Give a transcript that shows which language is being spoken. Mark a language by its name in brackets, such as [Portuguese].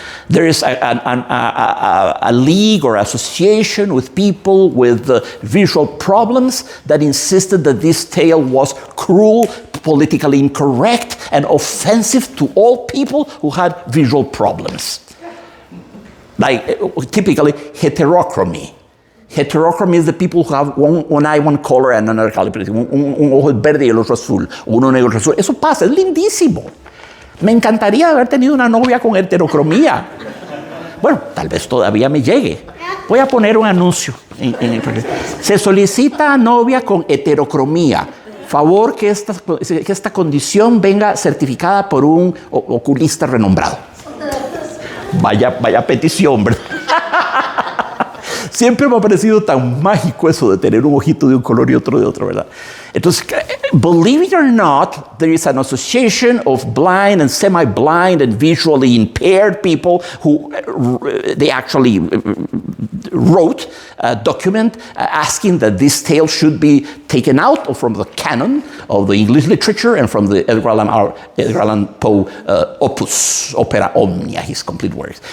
[English] There is a league or association with people with visual problems that insisted that this tale was cruel, politically incorrect, and offensive to all people who had visual problems. Like, typically, heterochromy. Heterochromy is the people who have one eye, one color, and another color. [Spanish] Un ojo verde y el otro azul. Uno negro y otro azul. Eso pasa, es lindísimo. Me encantaría haber tenido una novia con heterocromía. Bueno, tal vez todavía me llegue. Voy a poner un anuncio. Se solicita novia con heterocromía. Favor que esta condición venga certificada por un oculista renombrado. Vaya petición, ¿verdad? Siempre me ha parecido tan mágico eso de tener un ojito de un color y otro de otro, ¿verdad? Entonces, [English] believe it or not, there is an association of blind and semi-blind and visually impaired people who they actually wrote a document asking that this tale should be taken out from the canon of the English literature and from the Edgar Allan Poe opus, opera omnia, his complete works.